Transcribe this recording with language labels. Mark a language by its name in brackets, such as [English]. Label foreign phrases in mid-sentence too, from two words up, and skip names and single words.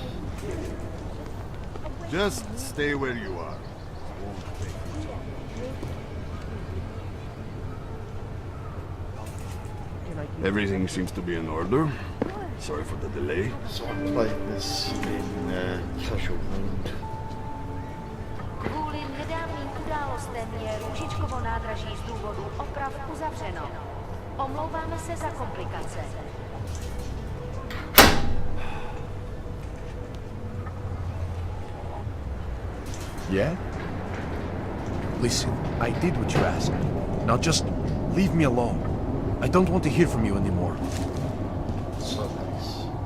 [English] Just stay where you are. Everything seems to be in order. Sorry for the delay. So I'm playing this in casual mode. [Czech] Kvůli nedávným událostem je Růžičkovo nádraží z důvodu oprav uzavřeno. Omlouváme se za komplikace. [English] Yeah? Listen, I did what you asked. Now just leave me alone. I don't want to hear from you anymore. So nice.